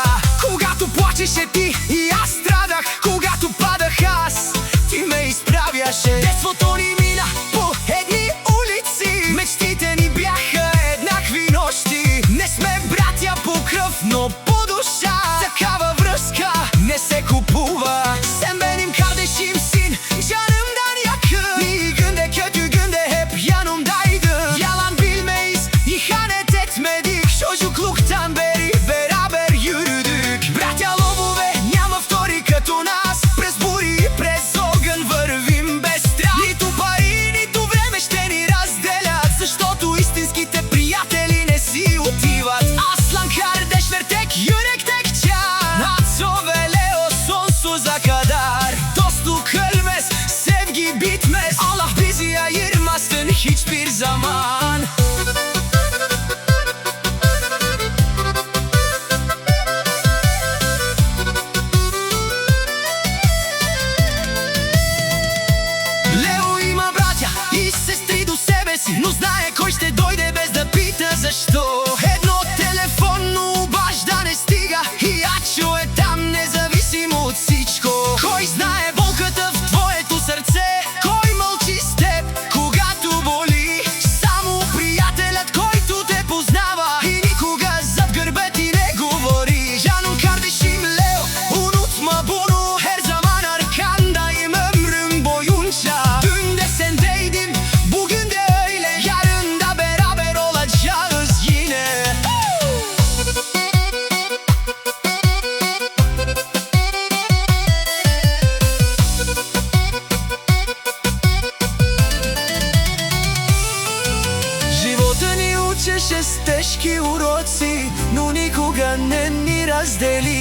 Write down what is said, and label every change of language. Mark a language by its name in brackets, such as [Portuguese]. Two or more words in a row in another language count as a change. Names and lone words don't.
[Bulgarian] Когато плачеше ти и аз страдах, когато падах аз, ти ме изправяше. Детството ни мина по едни улици, мечтите ни бяха еднакви нощи. Не сме братя по кръв, но по душа. Такава връзка не се купува. [Turkish] Sen benim kardeşim sin, canımdan yakın. İyi günde kötü günde hep yanımdaydın. Yalan bilmeyiz, ihanet etmedik. Çocukluktan beri beraber yürüdük. [Bulgarian] Братя лъвове, няма втори като нас. През бури и през огън вървим без страх. Нито пари, нито време ще ни разделят, защото истинските приятели не си отиват. [Turkish] Aslan kardeş ver tek yürek tek can. Ачо ve Leo sonsuza kadar. Dostluk ölmez, sevgi bitmez. Allah bizi ayırmasın hiçbir zaman. [Bulgarian] Лео има братя и сестри до себе си, но знае кой ще дойде без да пита защо. Едно телефонно обаждане стига и Ачо е там независимо от всичко. Кой знае болката в твоето сърце, кой мълчи с теб, когато боли? Само приятелят, който те познава и никога зад гърба ти не говори. [Turkish] Canım kardeşim Leo, unutma bunu, her zaman arkandayım ömrüm boyunca. Dün de sendeydim, bugün de öyle, yarın da beraber olacağız yine. [Bulgarian] Живота ни учеше с тежки уроци, но никога не ни раздели.